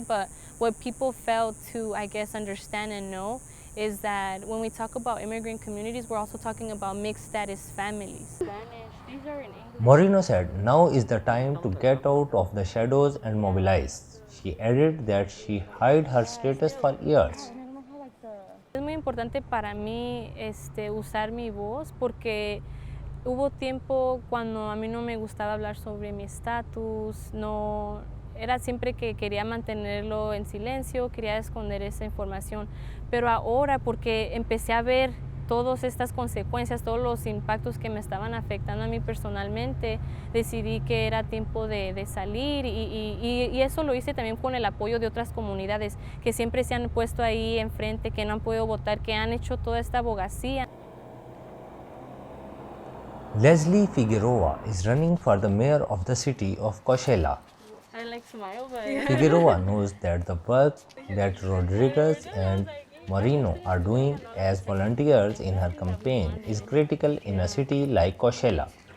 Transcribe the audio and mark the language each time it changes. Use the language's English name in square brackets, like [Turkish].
[English] But what people failed to, I guess, understand and know is that when we talk about immigrant communities, we're also talking about mixed status families. Moreno said, "Now is the time to get out of the shadows and mobilize." She added that she hid her status for years. [Spanish] Es muy importante para mí usar mi voz porque hubo tiempo cuando a mí no me gustaba hablar sobre mi estatus, no, era siempre que quería mantenerlo en silencio, quería esconder esa información, pero ahora porque empecé a ver todas estas consecuencias, todos los impactos que me estaban afectando a mí personalmente, decidí que era tiempo de salir y eso lo hice también con el apoyo de otras comunidades que siempre se han puesto ahí enfrente, que no han podido votar, que han hecho toda esta abogacía. [English] Leslie Figueroa is running for the mayor of the city of Coachella. I like smile, but Figueroa knows that the work that Rodriguez and Moreno are doing as volunteers in her campaign is critical in a city like Coachella.